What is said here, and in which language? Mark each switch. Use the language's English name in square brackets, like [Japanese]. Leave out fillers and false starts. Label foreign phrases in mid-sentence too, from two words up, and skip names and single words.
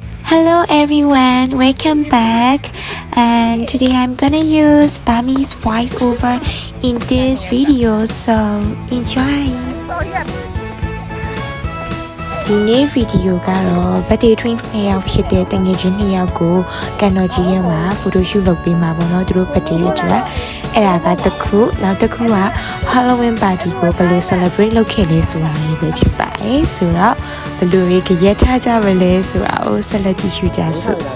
[English] Hello everyone, welcome back. And today I'm gonna use Bami's voiceover in this video, so enjoy. [Burmese] ဒီနေ့ video ကတော့ [English] birthday drinks [Burmese] နဲ့ရောက်ဖြစ်တဲ့တငယ်ချင်း2ယောက်ကိုကန်တော်ကြီးရဲမှာ [English] photo shoot [Burmese] လုပ်ပေးမှာပေါ့နော်သူတို့ birthday အတွက်အဲ့ဒါကတစ်ခုနောက်တစ်ခုက [English] Halloween party [Burmese] ကိုဘယ်လို celebrate လုပ်ခဲ့လဲဆိုတာလေးပဲဖြစ်ပါတယ်ဆိုတော့ဘယ်လိုရေးကြက်ထားကြမလဲဆိုတာကိုဆက်လက်ကြည့်ရှုကြစို့